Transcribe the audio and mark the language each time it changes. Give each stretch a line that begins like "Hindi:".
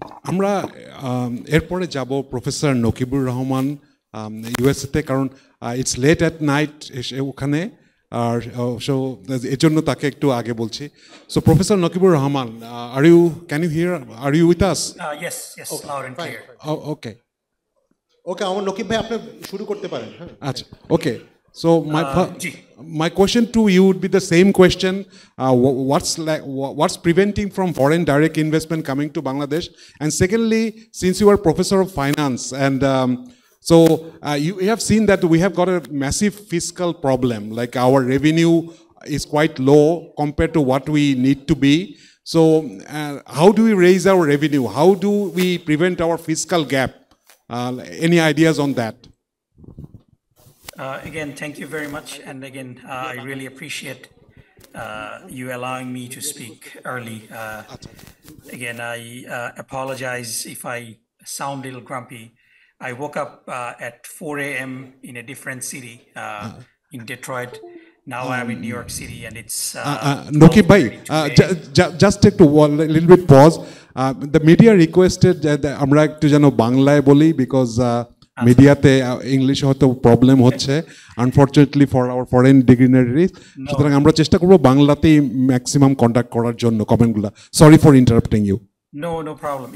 Bangla: আমরা এরপরে যাব প্রফেসর নকিবুর রহমান ইউএসএতে, কারণ
English: it's late at night
Bangla: ওখানে, আর সো এর জন্য তাকে একটু আগে বলছি।
English: So professor Nakibur Rahman, can you hear, are you with us? Yes, loud and clear. Okay
Bangla: ওকে, আমার নকিব ভাই আপনি শুরু করতে পারেন। হ্যাঁ, আচ্ছা, ওকে। So Ji.
English: my question to you would be the same question. What's preventing from foreign direct investment coming to Bangladesh? And secondly, since you are professor of finance, and so you have seen that we have got a massive fiscal problem. Like our revenue is quite low compared to what we need to be. So how do we raise our revenue? How do we prevent our fiscal gap? Any ideas on that? Again, thank you very much. And again, I really appreciate you allowing me to speak early. Again, I apologize if I sound a little grumpy. I woke up at 4 a.m. in a different city, in Detroit. Now I'm in New York City, and it's Nokib bhai, 12:30 today. just take a little bit pause. The media requested that
Bangla: আমরা একটু যেন বাংলায় বলি, because মিডিয়াতে English হয়তো problem হচ্ছে
English: Unfortunately for our foreign dignitaries.
Bangla: সুতরাং আমরা চেষ্টা করবো বাংলাতেই ম্যাক্সিমাম কন্ট্যাক্ট করার জন্য কমেন্টগুলো।
English: Sorry for interrupting you. No problem.